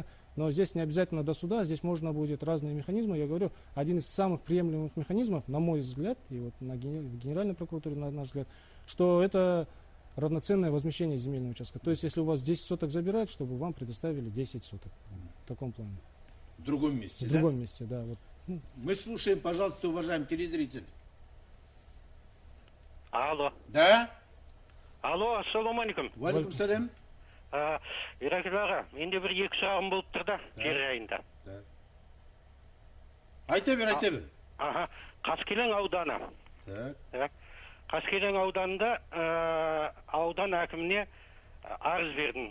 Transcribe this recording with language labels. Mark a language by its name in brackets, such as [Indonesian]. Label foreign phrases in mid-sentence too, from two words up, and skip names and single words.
[Russian] Но здесь не обязательно до суда, здесь можно будет разные механизмы. Я говорю, один из самых приемлемых механизмов, на мой взгляд, и вот в Генеральной прокуратуре, на наш взгляд, что это равноценное возмещение земельного участка. То есть, если у вас 10 соток забирают, чтобы вам предоставили 10 соток. В таком плане. В другом месте, В да? другом месте, да. Вот. Мы слушаем, пожалуйста, уважаемый телезритель. Алло. Да? [Kazakh] Алло, ассалаумағалейкум. [Arabic] وعليكم السلام. [Kazakh] Иракил аға, менде бір екі сұрағым болып тұр да, жер жайында. Да. Айта бер, айта бер. Аха, Қаскелең ауданы. [Russian] Так. [Kazakh] Қаскелең ауданында аудан әкіміне арыз бердім.